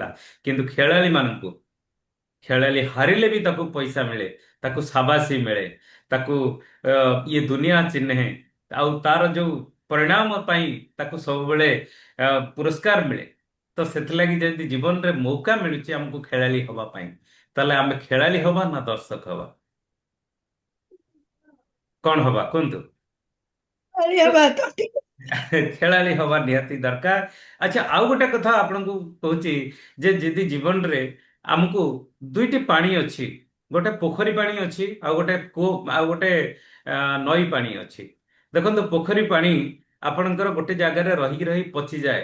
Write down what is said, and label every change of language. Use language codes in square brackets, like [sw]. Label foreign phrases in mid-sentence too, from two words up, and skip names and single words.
[or] କିନ୍ତୁ ଖେଳାଳି ମାନଙ୍କୁ, ଖେଳାଳି ହାରିଲେ ବି ତାକୁ ପଇସା ମିଳେ, ତାକୁ ସାବାସୀ ମିଳେ, ତାକୁ ଇଏ ଦୁନିଆ ଚିହ୍ନେ। ଆଉ ତାର ଯୋଉ ପରିଣାମ ପାଇଁ ତାକୁ ସବୁବେଳେ ପୁରସ୍କାର ମିଳେ। ତ ସେଥିଲାଗି ଯଦି ଜୀବନରେ ମୌକା ମିଳୁଛି ଆମକୁ ଖେଳାଳି ହବା ପାଇଁ, ତାହେଲେ ଆମେ ଖେଳାଳି ହବା ନା ଦର୍ଶକ ହବା? କଣ ହବା କୁହନ୍ତୁ? [hi] ये बात तो ठीक है। [or] ଖେଳାଳି ହବା ନିହାତି ଦରକାର। ଆଚ୍ଛା, ଆଉ ଗୋଟେ କଥା ଆପଣଙ୍କୁ କହୁଛି ଯେ ଯଦି ଜୀବନରେ ଆମକୁ ଦୁଇଟି ପାଣି ଅଛି, ଗୋଟେ ପୋଖରୀ ପାଣି ଅଛି ଆଉ ଗୋଟେ କୂଅ, ଆଉ ଗୋଟେ ନଈ ପାଣି ଅଛି। ଦେଖନ୍ତୁ, ପୋଖରୀ ପାଣି ଆପଣଙ୍କର ଗୋଟେ ଜାଗାରେ ରହିକି ରହି ପଚିଯାଏ।